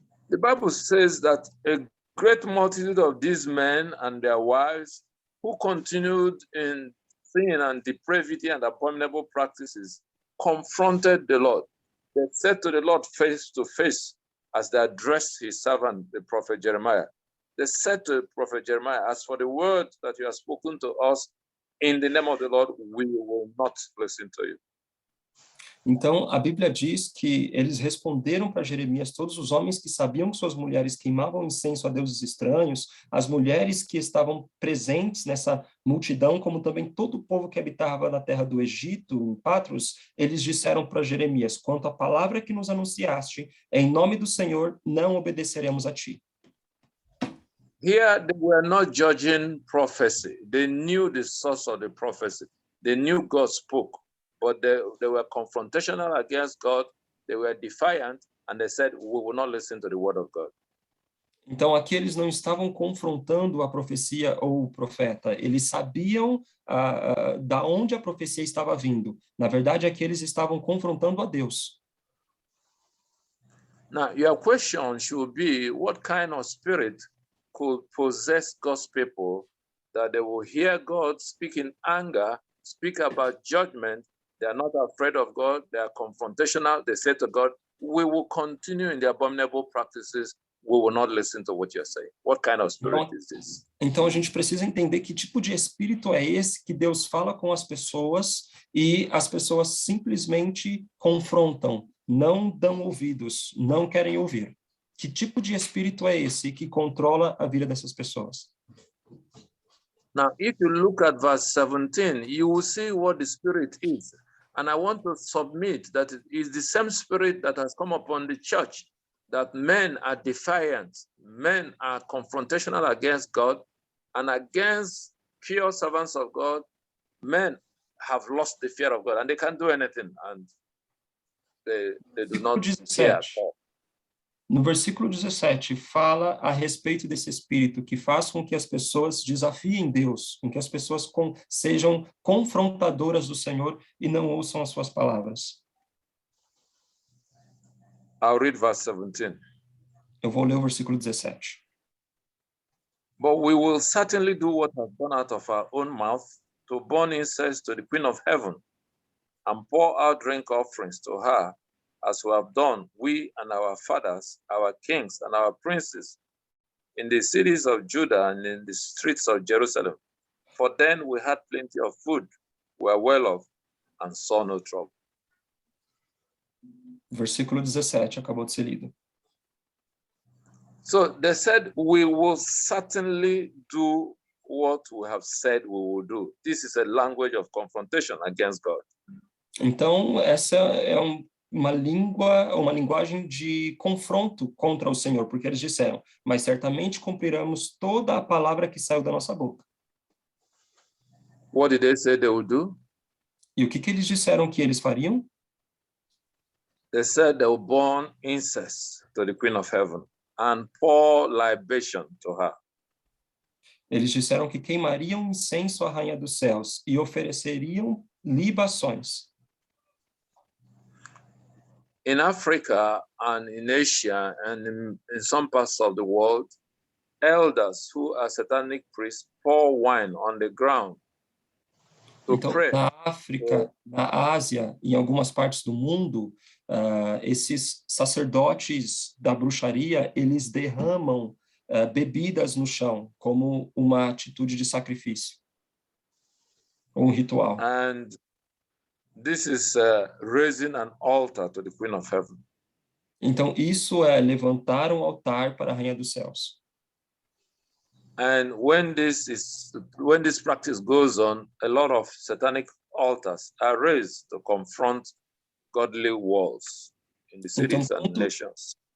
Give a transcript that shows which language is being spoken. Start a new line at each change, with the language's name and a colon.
English: The Bible says that a great multitude of these men and their wives who continued in sin and depravity and abominable practices confronted the Lord. They said to the Lord face to face as they addressed his servant, the prophet Jeremiah. They said to the prophet Jeremiah, as for the word that you have spoken to us in the name of the Lord, we will not listen to you.
Portuguese: Então, a Bíblia diz que eles responderam para Jeremias, todos os homens que sabiam que suas mulheres queimavam incenso a deuses estranhos, as mulheres que estavam presentes nessa multidão, como também todo o povo que habitava na terra do Egito, em Patros, eles disseram para Jeremias, quanto à palavra que nos anunciaste, em nome do Senhor, não obedeceremos a ti.
English: Here, they were not judging prophecy. They knew the source of the prophecy. They knew God spoke. But they were confrontational against God, they were defiant, and they said, we will not listen to the word of God.
Portuguese: Então, aqui eles não estavam confrontando a profecia ou o profeta, eles sabiam da onde a profecia estava vindo. Na verdade, aqui eles estavam confrontando a Deus.
English: Now, your question should be, what kind of spirit could possess God's people that they will hear God speak in anger, speak about judgment? They are not afraid of God. They are confrontational. They say to God, we will continue in the abominable practices. We will not listen to what you're saying. What kind of spirit is this?
Portuguese: Então, a gente precisa entender que tipo de espírito é esse que Deus fala com as pessoas e as pessoas simplesmente confrontam, não dão ouvidos, não querem ouvir. Que tipo de espírito é esse que controla a vida dessas pessoas?
English: Now, if you look at verse 17, you will see what the spirit is. And I want to submit that it is the same spirit that has come upon the church, that men are defiant, men are confrontational against God, and against pure servants of God, men have lost the fear of God, and they can't do anything, and they do not care.
Portuguese: No versículo 17, fala a respeito desse espírito que faz com que as pessoas desafiem Deus, com que as pessoas sejam confrontadoras do Senhor e não ouçam as suas palavras.
English: I'll read verse 17.
Portuguese: Eu vou ler o versículo 17.
English: But we will certainly do what has gone out of our own mouth, to burn incense to the Queen of Heaven, and pour out drink offerings to her, as we have done, we and our fathers, our kings and our princes, in the cities of Judah and in the streets of Jerusalem. For then we had plenty of food, were well off, and saw no trouble.
Portuguese: Versículo 17, acabou de ser lido.
English: So they said, we will certainly do what we have said we will do. This is a language of confrontation against God.
Portuguese: Então, essa é uma linguagem de confronto contra o Senhor, porque eles disseram, mas certamente cumpriremos toda a palavra que saiu da nossa boca.
English: What did they say they would do?
Portuguese: E o que eles disseram que eles fariam?
English: They said they would burn incense to the Queen of Heaven and pour libation to her.
Portuguese: Eles disseram que queimariam incenso à Rainha dos Céus e ofereceriam libações.
English: In Africa and in Asia and in some parts of the world, elders who are satanic priests pour wine on the ground to
Portuguese: Então,
English: pray.
Portuguese: na África, na Ásia e em algumas partes do mundo, esses sacerdotes da bruxaria, eles derramam bebidas no chão como uma atitude de sacrifício, um ritual.
English: And this is raising an altar to the Queen of Heaven.
Portuguese: Então, isso é levantar um altar para a Rainha dos Céus.
English: And when this practice goes on, a lot of satanic altars are raised to confront godly walls in the cities and nations.